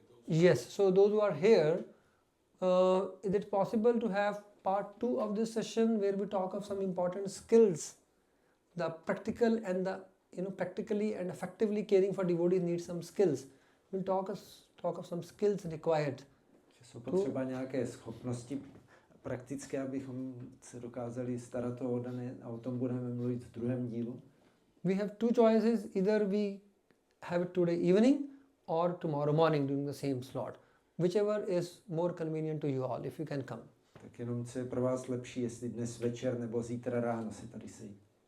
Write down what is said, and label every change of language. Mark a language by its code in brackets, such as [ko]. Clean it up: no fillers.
[en] Yes, so those who are here, is it possible to have part 2 of this session where we talk of some important skills, the practical and the practically and effectively caring for devotees needs some skills. We'll talk of some skills required. [cs] Jsou potřeba nějaké schopnosti praktické, abychom se dokázali starat o oddané, a o tom budeme mluvit v druhém dílu. [en] We have 2 choices, either we have it today evening or tomorrow morning during the same slot. Whichever is more convenient to you all, if you can come. [cs] Tak jenom co je pro vás lepší, jestli dnes večer nebo zítra ráno se tady sejít.